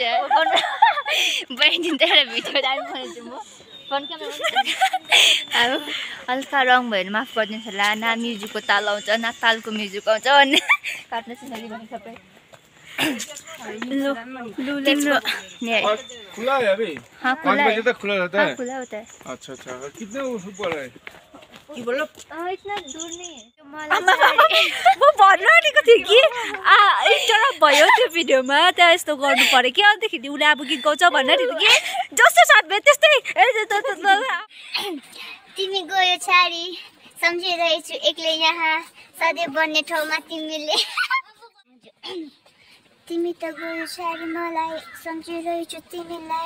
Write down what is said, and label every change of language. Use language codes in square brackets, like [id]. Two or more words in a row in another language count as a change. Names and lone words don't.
[ne] बहिनी त्यहाँ भिडियो दामी म अब हल्का रङ भयो भने माफ गरिदिनुहोस् होला न म्युजिकको ताल आउँछ न तालको म्युजिक आउँछ भन्ने काट्न चाहिँ भने सबै [hi] खुला है अभी? हाँ 5 बजे तक खुला रहता है? हाँ खुला होता है। अच्छा अच्छा कितना ऊपर है? इतना दूर नहीं है। [ne] म भन्न आँटेको थिएँ कि इन्टरप्ट भयो त्यो भिडियोमा त्यहाँ यस्तो गर्नु पर्यो कि अन्तखेरि उसले अब गीत गाउँछ भन्न आँटेको कि जस्तो साथमा त्यस्तै तिमी गयो छाडी सम्झिरहेछु एक्लै यहाँ सधैँ बन्ने ठाउँमा तिमीले तिमी त गयो छाडी मलाई सम्झिरहेछु तिमीलाई